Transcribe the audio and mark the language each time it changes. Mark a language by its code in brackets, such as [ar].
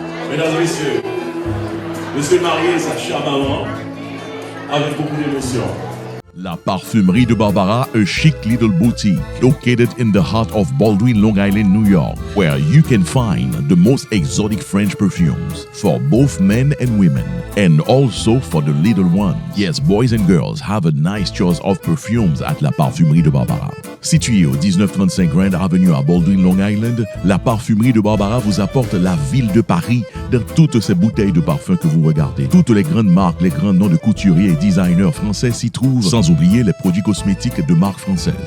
[fr] Mesdames et messieurs, monsieur le marié et sa chère maman, avec beaucoup d'émotion. [en] La Parfumerie de Barbara, a chic little boutique located in the heart of Baldwin, Long Island, New York, where you can find the most exotic French perfumes for both men and women, and also for the little ones. Yes, boys and girls have a nice choice of perfumes at La Parfumerie de Barbara. [fr] Située au 1935 Grand Avenue à Baldwin, Long Island, la Parfumerie de Barbara vous apporte la ville de Paris dans toutes ces bouteilles de parfums que vous regardez. Toutes les grandes marques, les grands noms de couturiers et designers français s'y trouvent, sans oublier les produits cosmétiques de marque française.